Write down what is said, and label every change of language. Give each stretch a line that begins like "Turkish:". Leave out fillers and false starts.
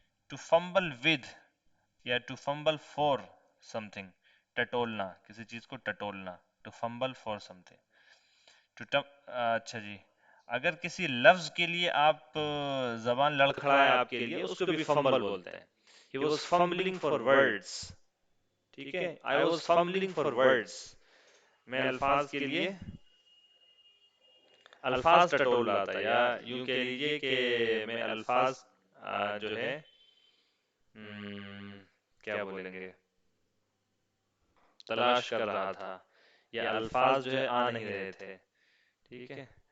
English: to fumble with یا to fumble for something
Urdu: ٹٹولنا، کسی چیز کو ٹٹولنا.
English: To fumble for something.
Urdu: اچھا جی، اگر کسی لفظ کے لیے آپ زبان لڑکھڑائے آپ کے لیے، اس کو بھی فمبل بولتے ہیں.
English: He was fumbling for words.
Urdu: ٹھیک ہے،
English: I was fumbling for words.
Urdu: میں الفاظ کے لیے الفاظ ٹٹول رہا تھا، یا یوں کہہ لیجئے کہ میں الفاظ جو ہے کیا بولیں گے، تلاش کر رہا تھا، یا الفاظ جو ہے آ نہیں رہے تھے. ٹھیک ہے.